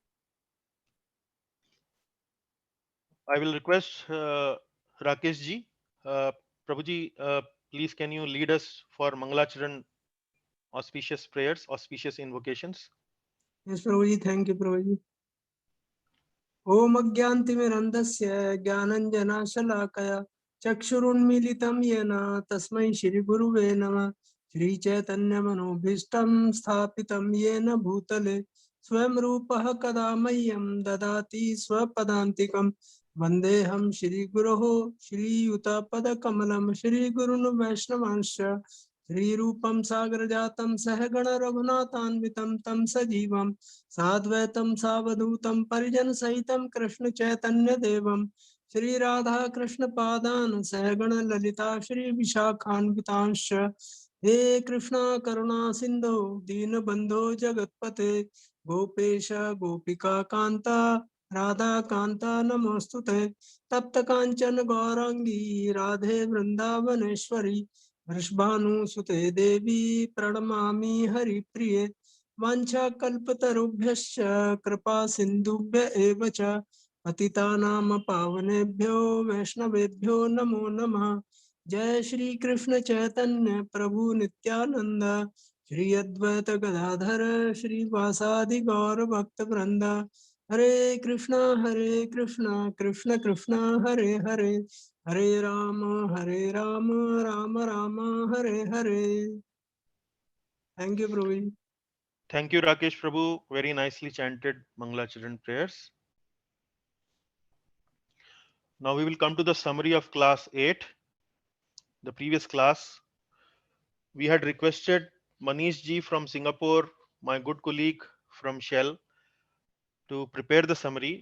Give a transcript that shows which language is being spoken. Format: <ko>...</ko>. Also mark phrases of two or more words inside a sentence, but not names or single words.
<en>I will request Rakesh ji, Prabhuji, please can you lead us for Mangalacharan auspicious prayers, auspicious invocations? Yes, Prabhuji, thank you, Prabhuji.</en> <sa>ॐ अज्ञानतिमिरान्धस्य ज्ञानाञ्जनशलाकया चक्षुरुन्मीलितं येन तस्मै श्री गुरवे नमः श्री चैतन्य मनोऽभीष्टं स्थापितं येन भूतले स्वयं रूपः कदा मह्यं ददाति स्वपदान्तिकम् वन्देऽहं श्री गुरोः श्री युतपद कमलं श्री गुरून् वैष्णवांश्च श्री रूपं साग्रजातं सहगण रघुनाथान्वितं तं Sajivam साद्वैतम सावधूतम परिजन सहितम कृष्ण चैतन्य देवम श्री राधा कृष्ण पादान सहगण ललिता श्री विशाखान्वितांश हे कृष्णा करुणा सिंधु दीन बंधो जगतपते गोपेश गोपिका कांता राधा कांता नमोस्तुते तप्त कांचन गौरांगी राधे वृंदावनेश्वरी वृषभानुसुते देवी प्रणमामि हरिप्रिये वाञ्छाकल्पतरुभ्यश्च कृपा सिन्धुभ्य एव च पतितानां पावनेभ्यो वैष्णवेभ्यो नमो नमः। जय श्री कृष्ण चैतन्य प्रभु नित्यानंद श्री अद्वैत गदाधर श्रीवासादि गौर भक्त वृंद हरे कृष्णा कृष्ण कृष्ण हरे हरे हरे राम राम राम हरे हरे।</sa> <en>thank you प्रभु जी। Thank you, Rakesh Prabhu. Very nicely chanted Mangalacharan prayers. Now we will come to the summary of class 8. The previous class, we had requested Manish ji from Singapore, my good colleague from Shell, to prepare the summary.</en>